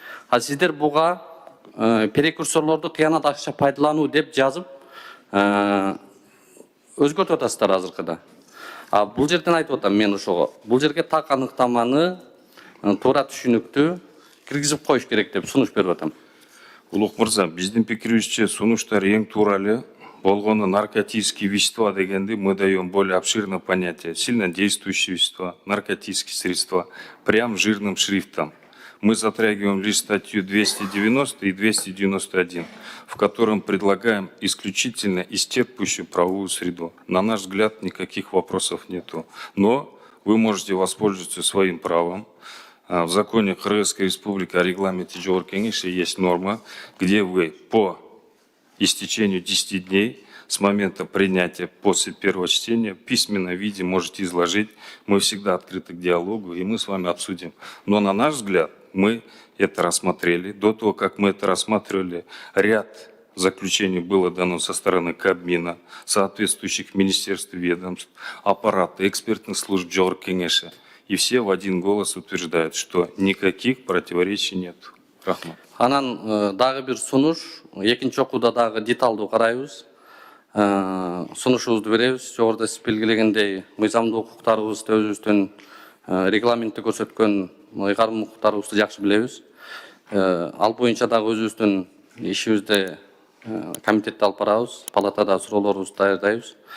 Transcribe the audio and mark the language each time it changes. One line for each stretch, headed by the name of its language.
Kyrgyz: А сиздер буга прекурсорлорду кыянат ашыкча пайдалануу деп жазып өзгөртүп атасыздар азыркыда. Бул жерден айтып атам мен ошого. Бул жерге так аныктаманы туура түшүнүктүү киргизип коюш керек деп сунуш берип атам. Улук мырза, биздин пикирибизче сунуштар эң туура эле. Болгону
Russian: наркотические вещества
Kyrgyz: дегенди
Russian: мы даем более обширное понятие. Сильно действующие вещества, наркотические средства, прям жирным шрифтом. Мы затрагиваем лишь статью 290 и 291, в котором предлагаем исключительно исчерпывающую правовую среду. На наш взгляд, никаких вопросов нету. Но вы можете воспользоваться своим правом. В законе Кыргызской Республики о регламенте Жогорку Кеңеши есть норма, где вы по истечению 10 дней с момента принятия после первого чтения в письменном виде можете изложить. Мы всегда открыты к диалогу, и мы с вами обсудим. Но на наш взгляд, мы это рассмотрели. До того, как мы это рассматривали, ряд заключений было дано со стороны Кабмина, соответствующих министерств и ведомств, аппарата, экспертных служб Жогорку Кеңеши. И все в один голос утверждают, что никаких противоречий нет.
Kyrgyz: Рахмат. Анан дагы бир сунуш, экинчи окууда дагы деталдуу карайбыз. Сунушубузду беребиз. Жогоруда сиз белгилегендей, мыйзамдуу укуктарыбызды өзүбүздүн регламентте көрсөткөн ыйгарым укуктарыбызды жакшы билебиз. Ал боюнча дагы өзүбүздүн ишибизде комитетте алып барабыз, палатада суроолорубузду даярдайбыз.